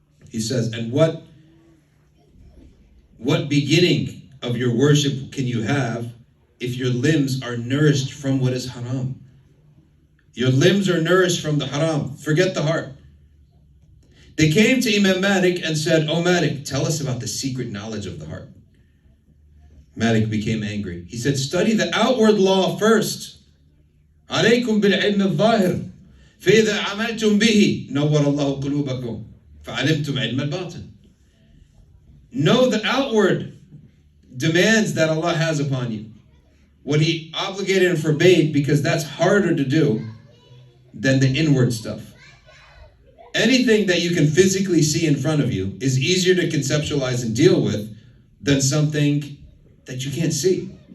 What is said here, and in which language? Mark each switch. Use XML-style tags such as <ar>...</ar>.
<en>He says, and what beginning of your worship can you have if your limbs are nourished from what is haram? Your limbs are nourished from the haram. Forget the heart. They came to Imam Malik and said, oh Malik, tell us about the secret knowledge of the heart. Malik became angry. He said, study the outward law first.</en> <ar>عليكم بالعلم الظاهر فإذا عملتم به نور الله قلوبكم فعلمتم علم الباطن.</ar> <en>Know the outward demands that Allah has upon you. What He obligated and forbade, because that's harder to do than the inward stuff. Anything that you can physically see in front of you is easier to conceptualize and deal with than something that you can't see.</en>